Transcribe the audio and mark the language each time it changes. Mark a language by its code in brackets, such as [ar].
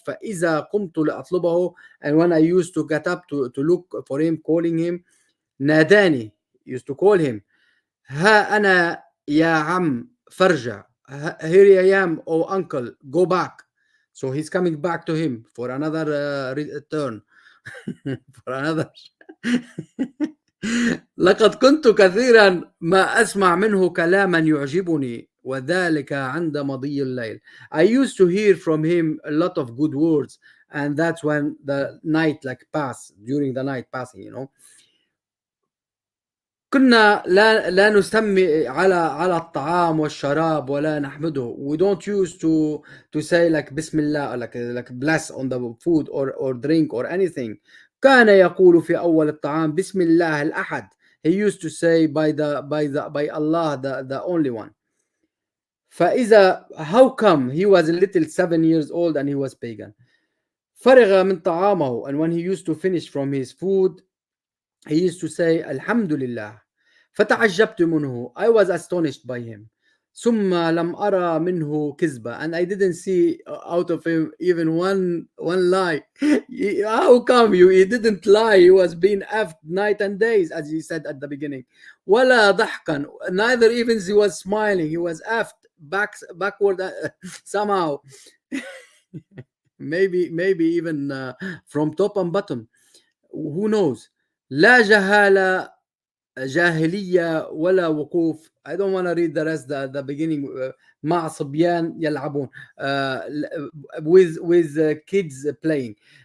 [ar] فإذا قمت لأطلبه, [en] and when I used to get up to look for him, calling him, [ar] ناداني, [en] used to call him, [ar] ها أنا يا عم فرجع, [en] here I am, oh uncle, go back. So he's coming back to him for another return. for another. [ar] لقد كنت كثيرا ما أسمع منه كلاما يعجبني وذلك عند مضي الليل. [en] I used to hear from him a lot of good words, and that's when the night during the night passing, you know. [ar] كنا لا نسمي على الطعام والشراب ولا نحمده. [en] We don't use to say like [ar] بسم الله, [en] like bless on the food or drink or anything. [ar] كان يقول في أول الطعام بسم الله الأحد. [en] He used to say by Allah, the only one. [ar] فإذا, [en] how come he was a little 7 years old and he was pagan. [ar] فرغ من طعامه, [en] and when he used to finish from his food, he used to say [ar] الحمد لله. فتعجبت منه. [en] I was astonished by him. [ar] ثم لم أرى منه كذبة, [en] and I didn't see out of him even one lie. How come he didn't lie? He was being effed night and days, as he said at the beginning. [ar] ولا ضحكا, [en] neither even he was smiling. He was effed backward somehow. maybe even from top and bottom. Who knows? [ar] لا جهالة جاهلية ولا وقوف. [en] I don't want to read the rest, the beginning. [ar] مع صبيان يلعبون, [en] with kids playing.